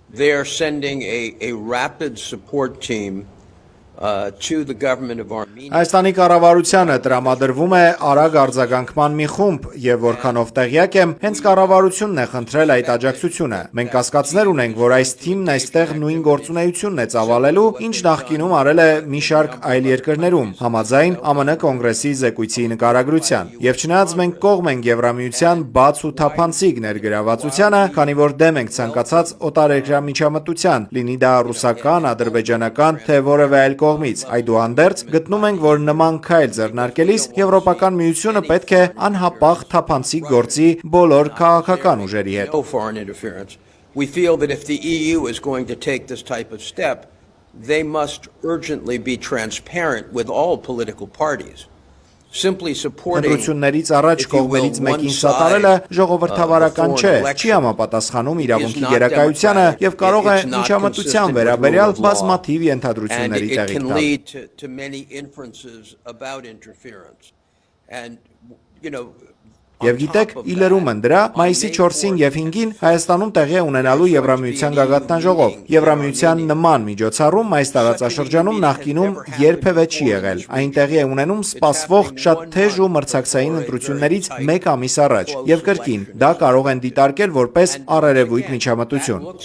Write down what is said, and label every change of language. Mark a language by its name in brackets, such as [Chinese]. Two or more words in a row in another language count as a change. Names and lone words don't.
[English] they are sending a rapid support team to the government of Armenia. [Armenian] Հայաստանի կառավարությանը տրամադրվում է արագ արձագանքման մի խումբ, եւ որքանով տեղյակ եմ, հենց կառավարությունն է խնդրել այդ աջակցությունը։ Մենք կասկածներ ունենք, որ այս թիմն այստեղ նույն գործունեությունն է ծավալելու, ինչ նախկինում արել է մի շարք այլ երկրներում, համաձայն ԱՄՆ կոնգրեսի զեկույցի նկարագրության։ Եվ չնայած մենք կողմ ենք Եվրամիության բաց ու թափանցիկ ներգրավվածությանը, քանի որ դեմ ենք ցանկացած օտարերկրյա միջամտության, լինի դա ռուսական, ադրբեջանական, թե որևէ այլ կողմից, այդուհանդերձ գտնում ենք, որ նման քայլ ձեռնարկելիս Եվրոպական միությունը պետք է անհապաղ թափանցիկ գործի բոլոր քաղաքական ուժերի հետ։ [English] We feel that if the EU is going to take this type of step, they must urgently be transparent with all political parties. [Armenian] Ընտրություններից առաջ կողմերից մեկին սատարելը ժողովրդավարական չէ, չի համապատասխանում իրավունքի գերակայությանը եւ կարող է միջամտության վերաբերյալ բազմաթիվ ենթադրությունների տեղիք տալ։ Եվ գիտեք, ի լրում են դրա, մայիսի 4-ին եւ 5-ին Հայաստանում տեղի է ունենալու Եվրամիության գագաթնաժողով։ Եվրամիության նման միջոցառում այս տարածաշրջանում նախկինում երբևէ չի եղել։ Այն տեղի է ունենում սպասվող շատ թեժ ու մրցակցային ընտրություններից մեկ ամիս առաջ, եւ կրկին դա կարող են դիտարկել որպես առերևույթ միջամտություն։